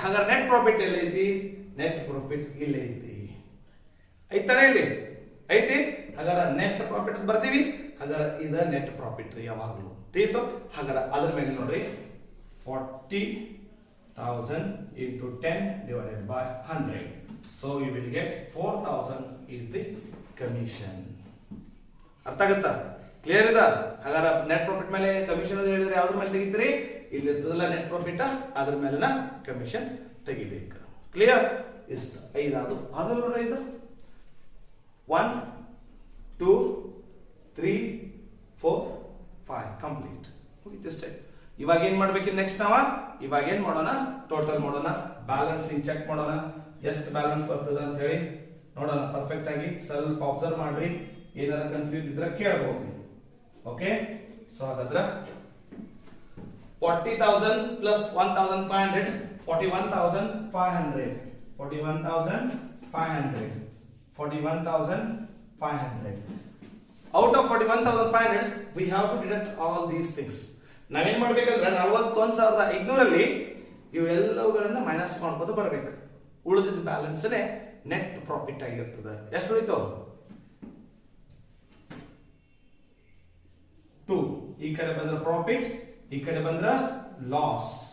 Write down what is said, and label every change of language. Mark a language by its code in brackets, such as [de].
[kn] ಹಾಗಾದ್ರೆ net profit ಎಲ್ಲ ಐತಿ? ನೆಟ್ ಪ್ರಾಫಿಟ್ ಇಲ್ಲಿ ಐತಿ. ಐತಾನೆ ಇಲ್ಲಿ ಐತಿ. ಹಾಗಾದ್ರೆ ನೆಟ್ ಪ್ರಾಫಿಟ್ ಬರ್ತೀವಿ. ಹಾಗಾದ್ರೆ ಇದ ನೆಟ್ ಪ್ರಾಫಿಟ್ ರೀ ಯಾವಾಗ್ಲೂ ತೀತು. ಹಾಗಾದ್ರೆ ಅದ್ರ ಮೇಲೆ ನೋಡ್ರಿ 40 [en] 1000 into 10 divided by 100. So you will get 4000 is the commission. [kn] ಅರ್ಥ ಆಗುತ್ತಾ? ಕ್ಲಿಯರ್ ಇದೆ? ಹಾಗಾದ್ರೆ ನೆಟ್ ಪ್ರಾಫಿಟ್ ಮೇಲೆ ಕಮಿಷನ್ ಅಂತ ಹೇಳಿದ್ರೆ ಯಾವ್ದ್ರ ಮೇಲೆ ತೆಗಿತೀರಿ? ಇಲ್ಲಿ ಇರ್ತದಲ್ಲ ನೆಟ್ ಪ್ರಾಫಿಟ್, ಅದ್ರ ಮೇಲೆನ ಕಮಿಷನ್ ತೆಗಿಬೇಕು. ಕ್ಲಿಯರ್? ಇಷ್ಟು 5 ಅದು ಅದಲ್ಲ ನೋಡ್ರಿ, ಇದು 1 2 3 4 5 ಕಂಪ್ಲೀಟ್ ಮುಗಿತಷ್ಟೇ. ಇವಾಗ ಏನ್ ಮಾಡ್ಬೇಕು ನೆಕ್ಸ್ಟ್ ಇವಾಗ ಏನ್ ಮಾಡೋಣ, ಟೋಟಲ್ ಮಾಡೋಣ, ಬ್ಯಾಲೆನ್ಸಿಂಗ್ ಚೆಕ್ ಮಾಡೋಣ, ಎಷ್ಟು ಬ್ಯಾಲೆನ್ಸ್ ಬರ್ತದ ಅಂತ ಹೇಳಿ ನೋಡೋಣ. ಪರ್ಫೆಕ್ಟ್ ಆಗಿ ಸ್ವಲ್ಪ ಅಬ್ಸರ್ವ್ ಮಾಡ್ರಿ, ಏನಾರ ಕನ್ಫ್ಯೂಸ್ ಇದ್ರೆ ಕೇಳಬಹುದು. ಓಕೆ, ಸೊ ಹಾಗಾದ್ರೆ 40,000 plus 1,500 41,500 41,500 41,500. [en] Out of 41,500 we have to deduct all these things. [kn] ನಾವೇನ್ ಮಾಡ್ಬೇಕಂದ್ರೆ 41,500 ಅಲ್ಲಿ ಇವೆಲ್ಲವುಗಳನ್ನ ಮೈನಸ್ ಮಾಡ್ಕೊಂಡು ಬರಬೇಕು. ಉಳಿದಿದ್ದ ಬ್ಯಾಲೆನ್ಸ್ ನೆಟ್ ಪ್ರಾಫಿಟ್ ಆಗಿರ್ತದೆ. ಎಷ್ಟು ಉಳಿತು? 2. ಈ ಕಡೆ ಬಂದ್ರೆ ಪ್ರಾಫಿಟ್, ಈ ಕಡೆ ಬಂದ್ರೆ ಲಾಸ್.